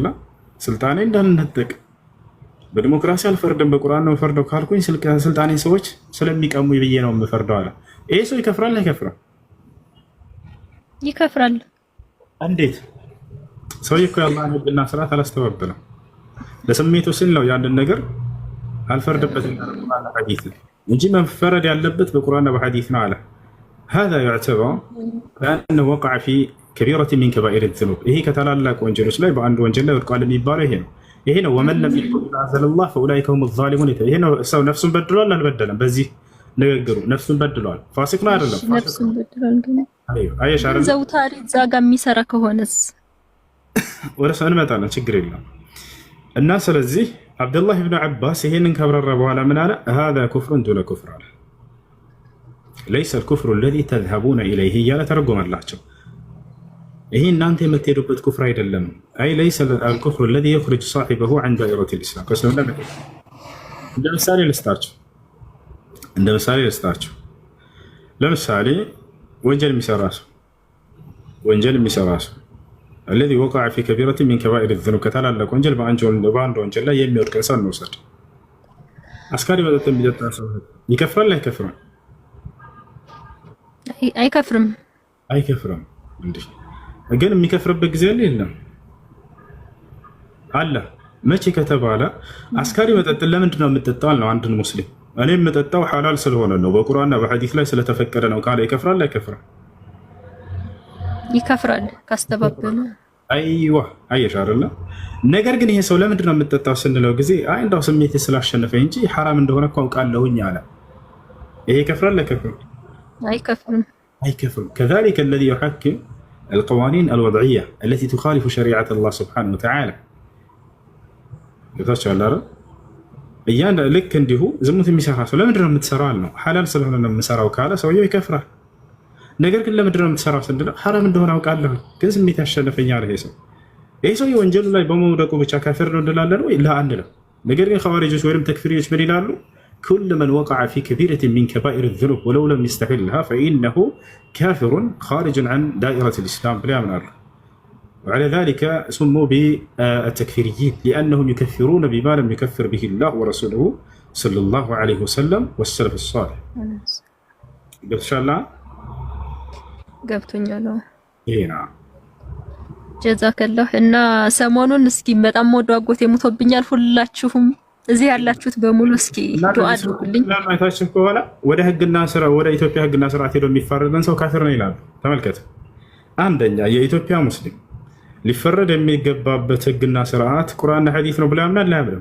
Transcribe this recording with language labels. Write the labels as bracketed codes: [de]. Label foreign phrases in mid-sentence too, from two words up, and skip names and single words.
[am] ስልጣኔን እንዳልነጠቅ በዲሞክራሲ አልፈርድም በቁርአን ነው የምፈርደው ካልኩኝ ስልጣኔን ሰዎች ስለሚቀሙ ብዬ ነው የምፈርደው አለ። ይሄ ሰው ይከፍራል አይከፍርም? ይከፍራል። እንዴት? ሰውዬ እኮ የአላህን ህግና ስርዓት አላስተባበለም። ለስሜቱ ሲል ነው ያንን ነገር አልፈርድበትም በቁርአንና በሐዲስ እንጂ መፈረድ ያለበት በቁርአንና በሐዲስ ነው አለ። [ar] هذا يعتبر بأنه وقع في كبيرة من كبائر الذنوب። [am] ይሄ ከታላላቅ ወንጀሎች ላይ በአንድ ወንጀል ላይ ወድቋል የሚባለው ይሄ ነው። [ar] ومن لم يحكم بما أنزل الله فأولئك هم الظالمون። [am] ይሄ ነው ሰው ነፍሱን በድሏል አልበደለም? በዚህ ንግግሩ ነፍሱን በድሏል። ፋሲቅ ነው አይደለም? ነፍሱን በድሏል ግን አይሽ አይደለም? ዘውታሪ እዛ ጋር የሚሰራ ከሆነስ ወደ ሰው እንመጣለን፣ ችግር የለም። እና ስለዚህ አብዱላህ ብን ዓባስ ይሄንን ካብራራ በኋላ ምን አለ? هذا كفر دون كفر አለ። ليس الكفر الذي تذهبون إليه እያለ ተረጎመላቸው። ይሄ እናንተ የምትሄዱበት ኩፍር አይደለም። አይ ليس الكفر الذي يخرج صاحبه عن دائرة الإسلام። እንደ ምሳሌ ልስጣችሁ። ለምሳሌ ወንጀል የሚሰራ ሰው [ar] الذي وقع في كبيرة من كبائر الذنوب كتالك [am] ወንጀል በአንድ ወንጀል ላይ የሚወድቅ ሰው እንውሰድ። አስካሪ መጠጥ የሚጠጣ ሰው ይከፍራል አይከፍርም? አይከፍርም። እንዴ ግን የሚከፍርበት ጊዜ አለ የለም? አለ። መቼ ከተባለ አስካሪ መጠጥ ለምንድን ነው የምጠጣው ነው አንድን ሙስሊም እኔ የምጠጣው ሐላል ስለሆነ ነው በቁርአንና በሐዲስ ላይ ስለተፈቀደ ነው ካለ ይከፍራል አይከፍርም? ይከፍራል ካስተባበለ። አይዋ አየሽ አይደለ? ነገር ግን ይሄ ሰው ለምንድን ነው የምጠጣው ስንለው ጊዜ አይ እንዳው ስሜቴ ስላሸነፈኝ እንጂ ሐራም እንደሆነ እኮ አውቃለሁኝ አለ። ይሄ ይከፍራል አይከፍርም? አይከፍርም። [ar] كذلك الذي يحكم القوانين الوضعية التي تخالف شريعة الله سبحانه وتعالى [am] ልክ እንዲሁ ዝሙት የሚሰራ ሰው ለምንድን ነው የምትሰራው አልነው። ሐላል ስለሆነ ነው የምሰራው ካለ ሰውየው ይከፍራል። ነገር ግን ለምንድን ነው የምትሰራው ስንለው ሐራም እንደሆነ አውቃለሁ ግን ስሜት ያሸነፈኛል። ይሄ ሰው ወንጀሉ ላይ በመውደቁ ብቻ ካፊር ነው እንላለን ወይ? ላ አንልም። ነገር ግን ኸዋሪጆች ወይም ተክፊሪዎች ምን ይላሉ? [ar] كل من وقع في كبيرة من كبائر الذنوب ولو لم يستحلها فإنه كافر خارج عن دائرة الإسلام [am] ብለው ያምናሉ። [ar] وعلى ذلك سموا بالتكفيريين لأنهم يكفرون بما لم يكفر به الله ورسوله صلى الله عليه وسلم والسلف الصالح. إن شاء الله [am] ገብቶኛል። ይሄና ጀዛከላህ። እና ሰሞኑን እስኪ በጣም ወዶ አጎቴ ሞቶብኛል። ሁላችሁም እዚህ ያላችሁት በሙሉ እስኪ ዱአ አድርጉልኝ። ለማይታችሁ ከሆነ ወደ ህግና ስራ ወደ ኢትዮጵያ ህግና ስርዓት ሄዶ የሚፋረደን ሰው ካፊር ነው ይላሉ። ተመልከት። አንደኛ የኢትዮጵያ ሙስሊም ሊፈረድ የሚገባበት ህግና ስርዓት ቁርአንና ሐዲስ ነው ብለ ያምናል። አያምንም?